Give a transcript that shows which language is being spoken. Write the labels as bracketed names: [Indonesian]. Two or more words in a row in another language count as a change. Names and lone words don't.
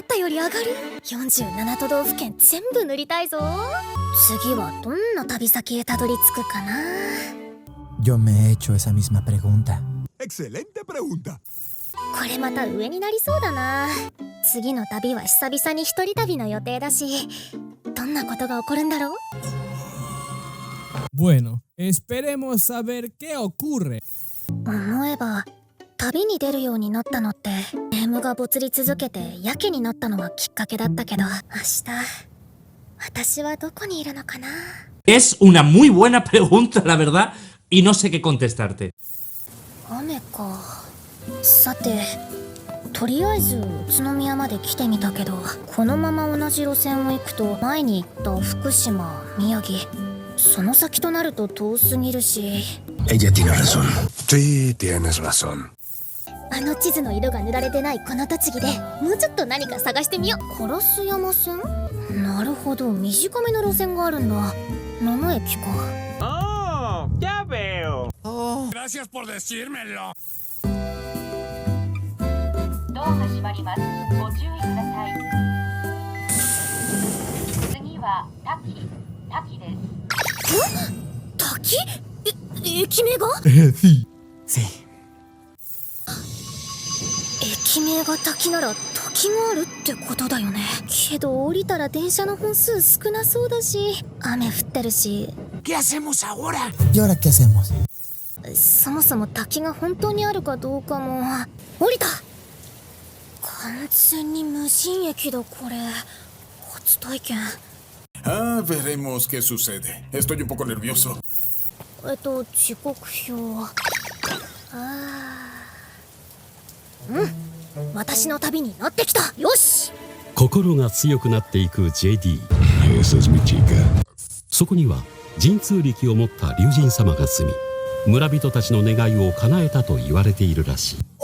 [Japanese] り上がる。47都道府県全部塗りたいぞ。次はどんな旅先へたどり着くかな。 [Spanish] Yo me he hecho esa misma pregunta. Excelente pregunta. [Japanese] これまた上になりそうだな。次の旅は久々に一人旅の予定だし、どんなことが起こるんだろう。 [Spanish] Bueno, esperemos saber qué ocurre. [Japanese] 思えば旅に出るようになったのってネームがボツり続けてやけになったのがきっかけだったけど、明日私はどこにいるのかな。 [Spanish] Es una muy buena pregunta, la verdad, y no sé qué contestarte. [Japanese] 雨か。さて、とりあえず宇都宮まで来てみたけど、このまま同じ路線を行くと前に行った福島、宮城、その先となると遠すぎるし。 [Spanish] Ella tiene razón. Sí, tienes razón. [Japanese] あの地図の色が塗られてないこの栃木でもうちょっと何か探してみよう。烏山線。なるほど、短めの路線があるんだ。7駅か。 [Spanish] Oh, ya veo. Gracias por decírmelo. [Japanese] ドアが閉まります。ご注意ください。次は滝です。滝？駅名が？ [Spanish] Sí. [Japanese] 駅名が滝なら滝があるってことだよね。けど降りたら電車の本数少なそうだし、雨降ってるし。 [Spanish] ¿Qué hacemos ahora? ¿Y ahora qué hacemos? [Japanese] そもそも滝が本当にあるかどうかも。降りた。完全に無人駅だこれ。初体験。 [Spanish] Ah, veremos qué sucede. Estoy un poco nervioso. [Japanese] 時刻表。私の旅に乗ってきた。よし。心が強くなっていく JD。そこには神通力を持った龍神様が住み、村人たちの願いを叶えたと言われているらしい。